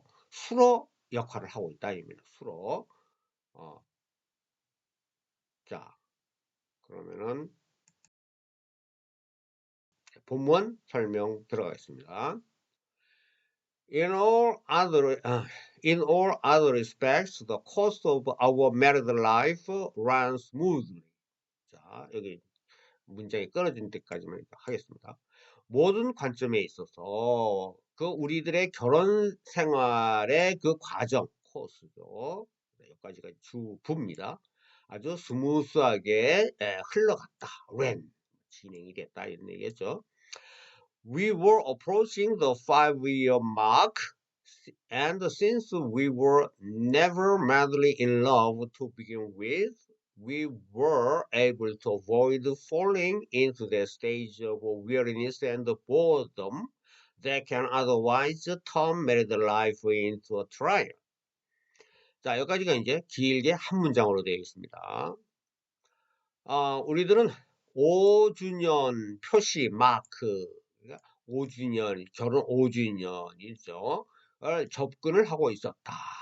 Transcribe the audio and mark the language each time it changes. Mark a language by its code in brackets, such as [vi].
[ko] 수로 역할을 하고 있다. 이입니다. 수로. 자, 그러면은 본문 설명 들어가겠습니다. [en] In all other in all other respects, the course of our married life runs smoothly. [ko] 자, 여기 문장이 끊어진 데까지만 하겠습니다. 모든 관점에 있어서 그 우리들의 결혼 생활의 그 과정, 코스죠. 여기까지가 주부입니다. 아주 스무스하게 흘러갔다. ran 진행이 됐다 이런 얘기죠. [en] We were approaching the 5-year mark, and since we were never madly in love to begin with, we were able to avoid falling into that stage of weariness and boredom that can otherwise turn married life into a trial. [ko] 자, 여기까지가 이제 길게 한 문장으로 되어 있습니다. 우리들은 5주년 표시 마크, 5주년, 결혼 5주년이죠. 접근을 하고 있었다.